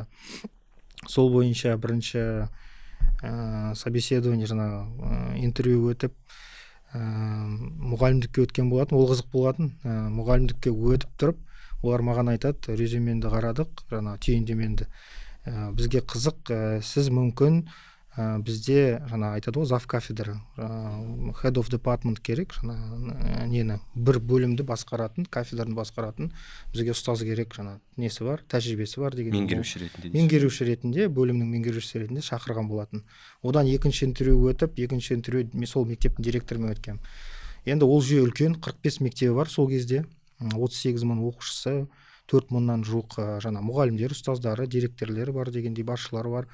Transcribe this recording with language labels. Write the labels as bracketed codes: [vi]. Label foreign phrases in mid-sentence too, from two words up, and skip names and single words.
[kk] Сол бойынша бірінші собеседование, интервью өтіп, мұғалімдікке өткен болатын. Ол қызық болатын. Мұғалімдікке өтіп тұрып, олар маған айтады, резюменді қарадық, түйіндеменді. Бізге қызық, сіз мүмкін бізде айтады ғой, [ru] зав кафедра, [en] head of department [kk] керек, бір бөлімді басқаратын, кафедраны басқаратын, бізге ұстаз керек, несі бар, тәжірибесі бар деген. Меңгеруші ретінде, бөлімнің меңгерушісі ретінде шақырған болатын. Одан екінші интервью өтіп, сол мектептің директорымен өткен. Енді ол жүйе үлкен, 45 мектебі бар сол кезде, 38 мың оқушысы, 4 мыңнан жуық мұғалімдер, ұстаздары, директорлері бар дегендей, басшылары бар.